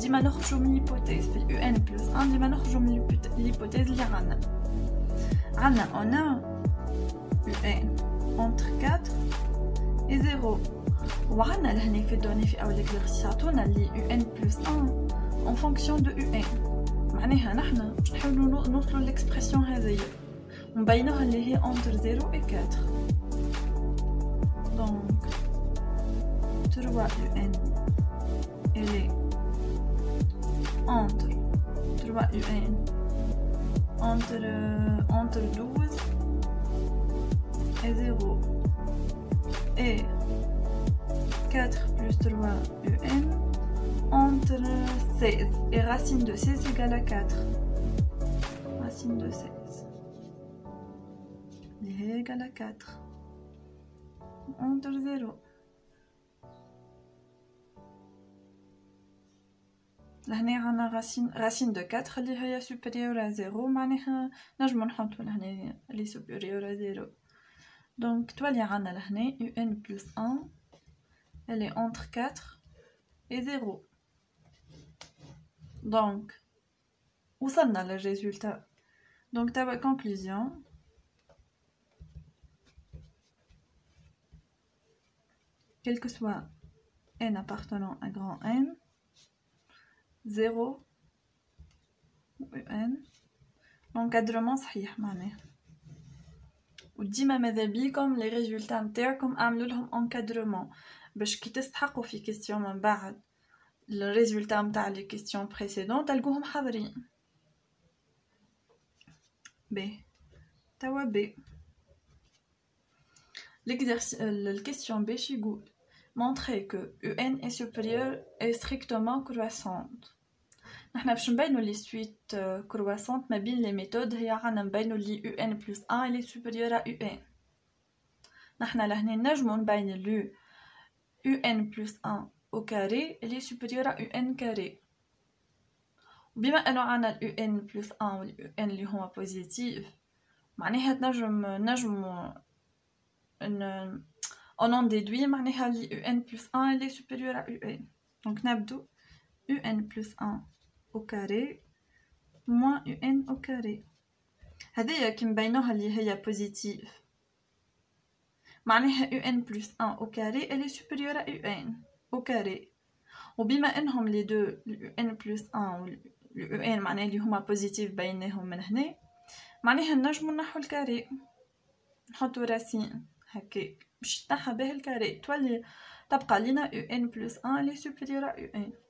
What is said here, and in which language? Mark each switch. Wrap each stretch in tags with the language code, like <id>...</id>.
<ar>ديما نخرجو من ليبوتيز في ان بلس 1، ديما نخرجو من ليبوتيز اللي عنا</ar> <fr>on a un entre 4 et 0.</fr> <ar>وعنا لهنا في الدوني في اول اكزرسيس عطونا اللي</ar> <fr>un plus 1 en fonction de un.</fr> <ar>معناها نحنا باش نحاولوا نوصلوا للاكسبرسيون هذيا ونبينوها اللي هي</ar> <fr>entre 0 et 4. donc 3 un elle est entre 3 un entre 12 et 0 et 4 plus 3 un entre 16 et racine de 16 égale à 4. Racine de 16 est égale à 4 entre 0.</fr> <ar>لهنا عنا</ar> <fr>racine de 4</fr> <ar>اللي هي</ar> <fr>supérieure à 0</fr> <ar>معناها نجمو نحطو لهنا اللي supérieure à 0.</ar> <fr>donc</fr> <ar>تولي عنا لهنا</ar> <fr>un plus 1 elle est entre 4 et 0.</fr> <ar>donc وصلنا للريزولتا.</ar> <fr>donc</fr> <ar>توا</ar> <fr>conclusion quel que soit n appartenant à grand n 0 un l'encadrement</fr> <ar>صحيح معناه. وديما ماذا بيكم لي ريزولتا نتاعكم اعملوا لهم encadrement باش كي تستحقوا في كيستيون من بعد الريزولتا نتاع لي كيستيون بريسيدون تلقوهم حاضرين. ب توا ب الكيستيون باش يقول</ar> <fr>montrer que un est supérieur et strictement croissante.</fr> <ar>نحنا باش نبينو لي سويت كرواسونت ما بين لي ميثود هي عنا نبينو لي</ar> <fr>un plus 1</fr> <ar>اللي</ar> <fr>supérieur à un.</fr> <ar>نحنا لهنا نجمو نبين لو</ar> <fr>un plus 1 au carré</fr> <ar>اللي</ar> <fr>supérieur à un carré.</fr> <ar>وبما انو عنا un plus 1 و un اللي هما بوزيتيف معناها نجمو</ar> <fr>on en déduit</fr> <ar>معناها لي un plus 1 اللي supérieur à un.</ar> <fr>Donc</fr> <ar>نبدو</ar> <fr>un plus 1 au carré moins un au carré.</fr> <ar>هذه كي مبينوها اللي هي positive.</ar> <fr>معناها un plus 1 au carré elle est supérieure à un au carré.</fr> <ar>وبما انهم</ar> <fr>les deux un plus 1</fr> <ar>و un معناها اللي هما positive بيناهم من هنا معناها نجمو نحو الكاري نحطو راسين هكاك باش يتنحى به الكاري تولي تبقى لينا</ar> <fr>un plus 1</fr> <ar>اللي</ar> <fr>supérieure à un.</fr>